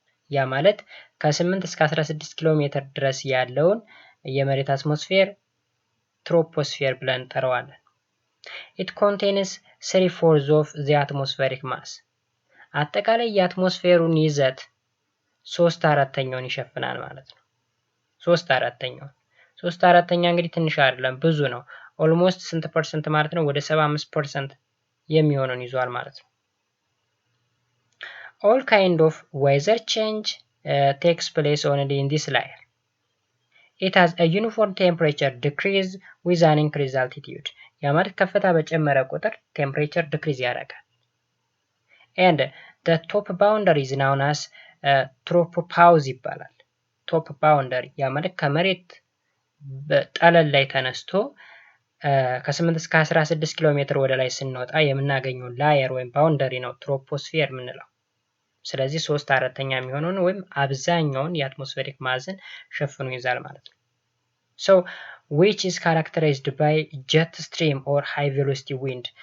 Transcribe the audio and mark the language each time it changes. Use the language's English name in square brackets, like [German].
[Amharic] ያ ማለት ከ8 እስከ 16 ኪሎ ሜትር ድረስ ያለውን የመሬት አትሞስፌር ትሮፖስፌር ብለን እንጠራዋለን። [English] It contains 3/4 of the atmospheric mass. [Amharic] አጠቃላይ የአትሞስፌሩን ይዘት 3/4 ይሸፍናል ማለት ነው። 3/4 እንግዲህ ትንሽ አይደለም ብዙ ነው። ኦልሞስት ስንት ፐርሰንት ማለት ነው? ወደ 75% የሚሆነውን ይዟል ማለት ነው። [English] All kind of weather change takes place only in this layer. It has a uniform temperature decrease with an increased altitude. [Amharic] ያ ማለት ከፍታ በጨመረ ቁጥር ቴምፕሬቸር ዲክሪዝ ያደርጋል። [English] And the top boundary is known as tropopause [Amharic] ይባላል። ቶፕ ባውንደሪ ያ ማለት ከመሬት በጠለል ላይ ተነስቶ ከ8 እስከ 16 ኪሎ ሜትር ወደ ላይ ስንወጣ የምናገኘው ላየር ወይም ባውንደሪ ነው ትሮፖስፌር የምንለው። ስለዚህ 3/4 የሚሆነውን ወይም አብዛኛውን የአትሞስፌሪክ ማስን ሸፍኖ ይዛል ማለት ነው። [English] So which is characterized by jet stream or high velocity wind.